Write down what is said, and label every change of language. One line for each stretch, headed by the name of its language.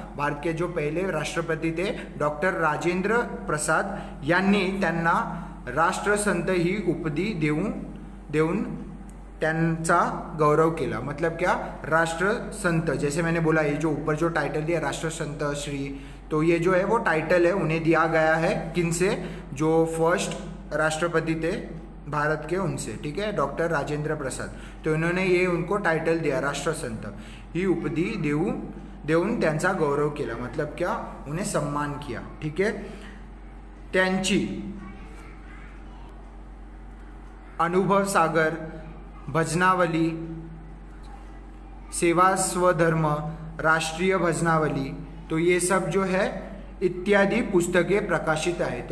Hindi: भारत के जो पहले राष्ट्रपति थे
Marathi: डॉक्टर राजेंद्र प्रसाद यांनी त्यांना राष्ट्रसंत ही उपाधि देऊन त्यांचा गौरव केला।
Hindi: मतलब क्या? राष्ट्रसंत, जैसे मैंने बोला, ये जो ऊपर जो टाइटल दिया राष्ट्रसंत श्री, तो ये जो है वो टाइटल है उन्हें दिया गया है किनसे? जो फर्स्ट राष्ट्रपति थे भारत के, उनसे। ठीक है, डॉक्टर राजेंद्र प्रसाद, तो इन्होंने ये उनको टाइटल दिया
Marathi: राष्ट्रसंत ही उपाधि देऊन त्यांचा गौरव केला,
Hindi: मतलब क्या? उन्हें सम्मान किया। ठीक है, त्यांची अनुभव सागर, भजनावली, सेवा स्वधर्म, राष्ट्रीय भजनावली, तो ये सब जो है इत्यादि पुस्तकें प्रकाशित है।